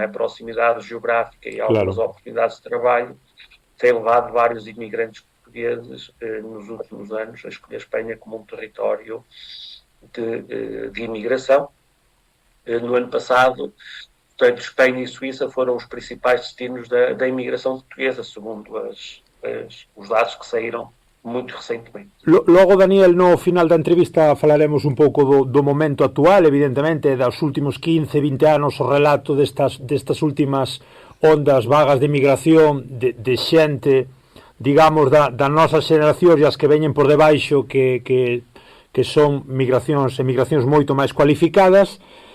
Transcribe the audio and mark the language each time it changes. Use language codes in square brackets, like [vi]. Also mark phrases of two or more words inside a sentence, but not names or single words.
[pt] A proximidade geográfica e algumas oportunidades de trabalho tem levado vários imigrantes portugueses nos últimos anos a escolher a Espanha como um território de imigração. No ano passado, portanto, Espanha e Suíça foram os principais destinos da imigração portuguesa, segundo os dados que saíram muito recentemente. [gl] Logo, Daniel, no final da entrevista falaremos un pouco do momento actual, evidentemente, dos últimos 15, 20 anos, o relato destas últimas ondas vagas de migración, de xente, digamos, da nosa xeración e as que veñen por debaixo, que son emigracións moito máis cualificadas,